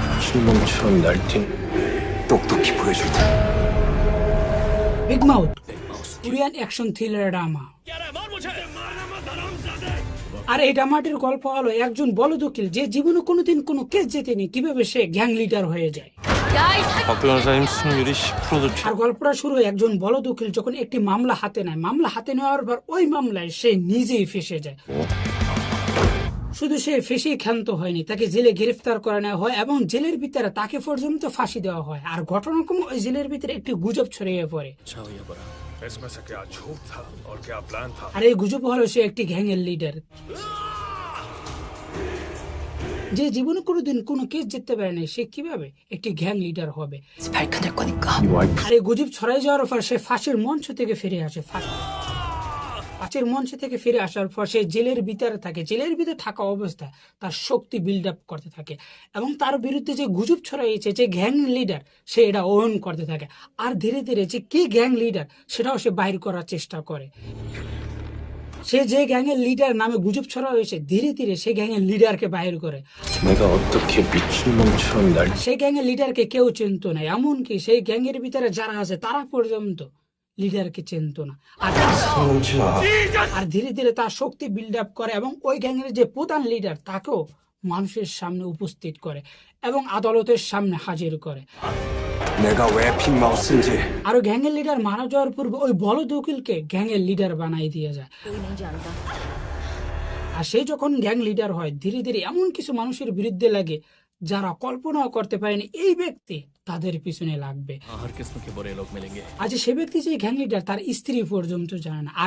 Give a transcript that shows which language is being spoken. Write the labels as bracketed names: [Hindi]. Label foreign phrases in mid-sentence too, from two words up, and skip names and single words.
[Korean] 미친놈처럼 날뛴 똑똑히 보여줄 테니 [Bangla] বিগ মাউথ [English] Korean action thriller drama. [Bangla] আর এই ড্রামাটির গল্প হলো একজন বলদ উকিল যে জীবনে কোনোদিন কোনো কেস জেতেনি, কিভাবে সে [English] gang leader [Bangla] হয়ে যায়। [Korean] 박 변호사님 승률이 10%도 [Bangla] আর গল্পটা শুরু হয় একজন বলদ উকিল যখন একটি মামলা হাতে নেয়। মামলা হাতে নেওয়ার পর ওই মামলায় সে নিজেই ফেঁসে যায়। শুধু সে ফেঁসেই ক্ষান্ত হয়নি, তাকে জেলে গ্রেফতার করে নেওয়া হয় এবং জেলের ভিতরে তাকে পর্যন্ত ফাঁসি দেওয়া হয়। আর ঘটনাক্রমে ওই জেলের ভিতরে একটি গুজব ছড়িয়ে পড়ে। [Hindi] इसमें से क्या झूठ था और क्या प्लान था। [Bangla] আর এই গুজব হলো সে একটি গ্যাংয়ের লিডার যে জীবনে কোনোদিন কোনো কেস জিততে পারে না, সে কিভাবে একটি [English] gang leader [Bangla] হবে। [Korean] 밝혀낼 거니까. [Bangla] আর এই গুজব ছড়াই যাওয়ার পর সে ফাঁসির মঞ্চ থেকে ফিরে আসে। ফাঁসির মঞ্চ থেকে ফিরে আসার পর সে জেলের ভিতরে থাকে। জেলের ভিতরে থাকা অবস্থায় তার শক্তি [English] build up [Bangla] করতে থাকে এবং তার বিরুদ্ধে যে গুজব ছড়াইছে যে [English] gang leader, [Bangla] সে এটা ওন করতে থাকে। আর ধীরে ধীরে যে কে [English] gang leader [Bangla] সেটাও সে বাইর করার চেষ্টা করে। সে যে গ্যাংয়ের লিডার নামে গুজব ছড়া হয়েছে, ধীরে ধীরে সে গ্যাংয়ের লিডারকে বাইর করে। [Korean] 내가 어떻게 미친놈처럼 날 [Bangla] সেই গ্যাংয়ের লিডারকে কেউ চিনত না, এমনকি সেই গ্যাংয়ের ভিতরে যারা আছে তারা পর্যন্ত লিডারকে চিনত না। আর ধীরে ধীরে তার শক্তি [English] build up [Bangla] করে এবং ওই গ্যাংয়ের যে প্রধান লিডার তাকেও মানুষের সামনে উপস্থিত করে এবং আদালতের সামনে হাজির করে। [Korean] 내가 왜 빅마우스인지 [Bangla] আর গ্যাংয়ের লিডার মারা যাওয়ার পূর্বে ওই বলদ উকিলকে গ্যাংয়ের লিডার বানাই দিয়ে যায়। আর সে যখন [English] gang leader [Bangla] হয়, ধীরে ধীরে এমন কিছু মানুষের বিরুদ্ধে লাগে যারা কল্পনাও করতে পারেনি এই ব্যক্তি তাদের পিছনে লাগবে। আজ সে ব্যক্তি যে [English] gang leader [Bangla] তার স্ত্রী পর্যন্ত জানে না।